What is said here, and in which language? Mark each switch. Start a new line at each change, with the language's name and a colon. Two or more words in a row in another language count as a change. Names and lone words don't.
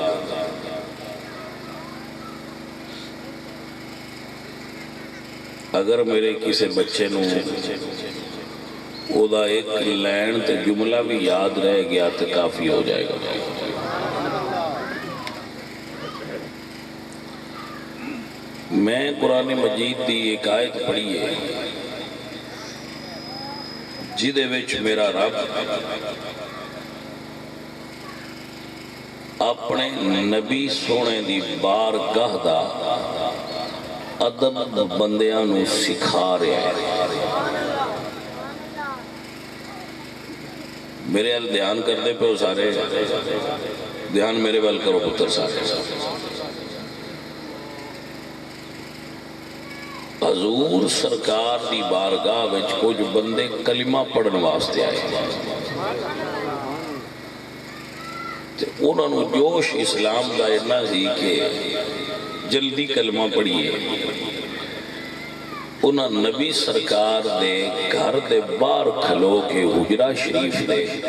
Punjabi: اگر میرے کسی بچے نو او دا ایک لین تے جملہ بھی یاد رہ گیا تے کافی ہو جائے گا میں قرآن مجید دی ایک آیت پڑھی ہے جدے وچ میرا رب اپنے نبی سونے دی بارگاہ دا ادب بندیاں نو سکھا رہے ہیں میرے حال دھیان کر دے پہ سارے دھیان میرے وال کرو پتر سارے حضور سرکار دی بارگاہ وچ کچھ بندے کلمہ پڑھن واسطے آئے انہوں نے جوش اسلام دا اتنا سی کہ جلدی کلمہ پڑھیے انہاں نبی سرکار دے گھر دے باہر کھلو کے حجرہ شریف دے